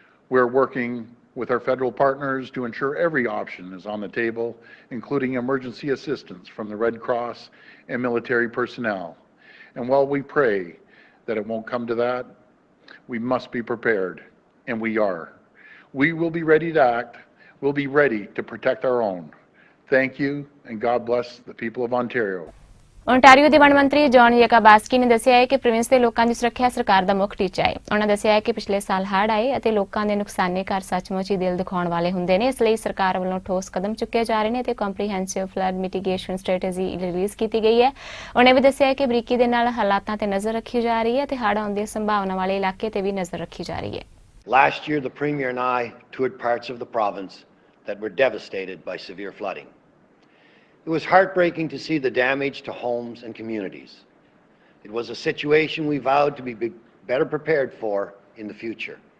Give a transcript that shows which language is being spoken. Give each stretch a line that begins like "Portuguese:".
English: We're working with our federal partners to ensure every option is on the table, including emergency assistance from the Red Cross and military personnel. And while we pray that it won't come to that, we must be prepared, and we are. We will be ready to act. We'll be ready to protect our own. Thank you, and God bless the people of Ontario.
Punjabi: Ontario ਦੇ ਵਣ ਮੰਤਰੀ John ਯਾਕਾਬਾਸਕੀ ਨੇ ਦੱਸਿਆ ਹੈ ਕਿ province ਦੇ ਲੋਕਾਂ ਦੀ ਸੁਰੱਖਿਆ ਸਰਕਾਰ ਦਾ ਮੁੱਖ ਟੀਚਾ ਹੈ। ਉਹਨਾਂ ਦੱਸਿਆ ਹੈ ਕਿ ਪਿਛਲੇ ਸਾਲ ਹੜ੍ਹ ਆਏ ਅਤੇ ਲੋਕਾਂ ਦੇ ਨੁਕਸਾਨੇ ਘਰ ਸੱਚਮੁੱਚ ਹੀ ਦਿਲ ਦਿਖਾਉਣ ਵਾਲੇ ਹੁੰਦੇ ਨੇ। ਇਸ ਲਈ ਸਰਕਾਰ ਵੱਲੋਂ ਠੋਸ ਕਦਮ ਚੁੱਕੇ ਜਾ ਰਹੇ ਨੇ ਤੇ ਕੰਪਰੀਹੈਂਸਿਵ ਫਲੱਡ ਮਿਟੀਗੇਸ਼ਨ ਸਟ੍ਰੈਟੇਜੀ ਰਿਲੀਜ਼ ਕੀਤੀ ਗਈ ਹੈ। ਉਹਨੇ ਵੀ ਦੱਸਿਆ ਹੈ ਕਿ ਬਰੀਕੀ ਦੇ ਨਾਲ ਹਾਲਾਤਾਂ ਤੇ ਨਜ਼ਰ ਰੱਖੀ ਜਾ ਰਹੀ ਹੈ ਤੇ ਹੜ੍ਹ ਆਉਣ ਦੀ ਸੰਭਾਵਨਾ ਵਾਲੇ ਇਲਾਕੇ ਤੇ ਵੀ ਨਜ਼ਰ ਰੱਖੀ ਜਾ ਰਹੀ ਹੈ।
English: Last year, the Premier and I toured parts of the province that were devastated by severe flooding. It was heartbreaking to see the damage to homes and communities. It was a situation we vowed to be better prepared for in the future.